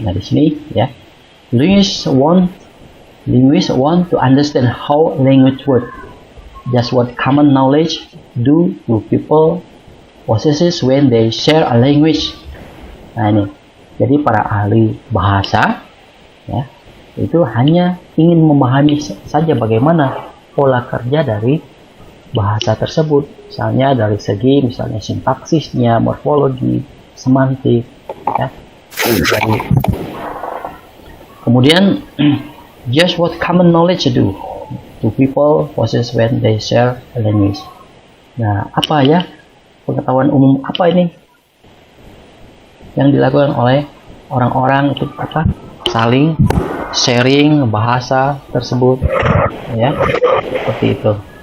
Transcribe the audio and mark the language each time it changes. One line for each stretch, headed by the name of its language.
Indonesian: Nah, di sini ya,
English: linguists want to understand how language works. Just what common knowledge do people possesses when they share a language.
Indonesian: Nah, ini. Jadi para ahli bahasa ya, itu hanya ingin memahami saja bagaimana pola kerja dari bahasa tersebut, misalnya dari segi sintaksisnya, morfologi, semantik ya. Kemudian
English: just what common knowledge do people possess when they share a language.
Indonesian: Nah, apa ya pengetahuan umum apa ini yang dilakukan oleh orang-orang itu saling sharing bahasa tersebut ya, seperti itu.